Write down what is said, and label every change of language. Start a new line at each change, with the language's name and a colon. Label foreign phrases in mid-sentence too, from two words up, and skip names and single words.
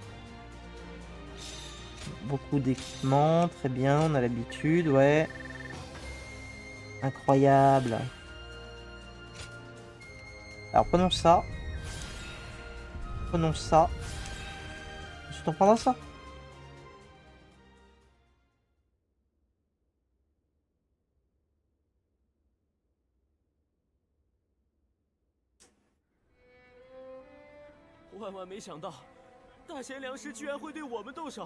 French: Beaucoup d'équipements, très bien, on a l'habitude, ouais. Incroyable. Alors prenons ça. Prenons ça. Tu t'en parles à ça?
Chinese: 万万没想到，大贤良师居然会对我们动手。